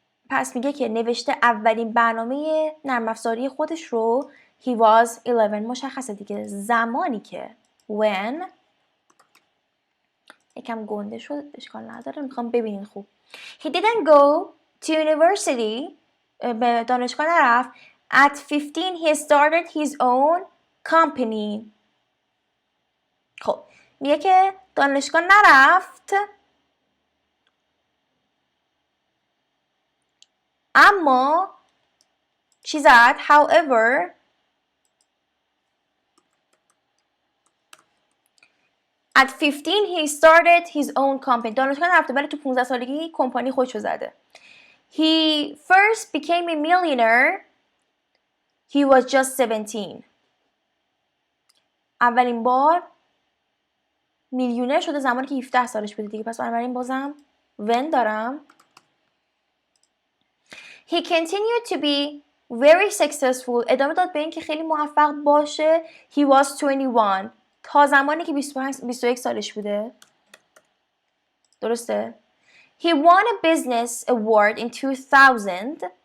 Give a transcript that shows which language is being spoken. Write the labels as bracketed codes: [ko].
[fa] پس میگه که نوشته اولین برنامه نرم افزاری خودش رو [en] he was 11. [fa] مشخصه دیگه زمانی که when یکم گنده شد اشکال نداره میخوام ببینین خوب. [en] He didn't go to university. [fa] به دانشگاه نرفت. [en] At 15 he started his own company. [fa] خب میگه که دانشگاه نرفت اما چی زد؟ [en] however at 15 he started his own company. [fa] دانشگاه نرفته ولی تو 15 سالگی کمپانی خودشو زده. [en] He first became a millionaire. He was just 17. [fa] اولین بار میلیونر شده زمانی که 17 سالش بوده دیگه. پس بنابراین بازم when دارم. [en] He continued to be very successful. [fa] ادامه داد به این که خیلی موفق باشه. [en] He was 21. [fa] تا زمانی که 21 سالش بوده. درسته؟ [en] He won a business award in 2000.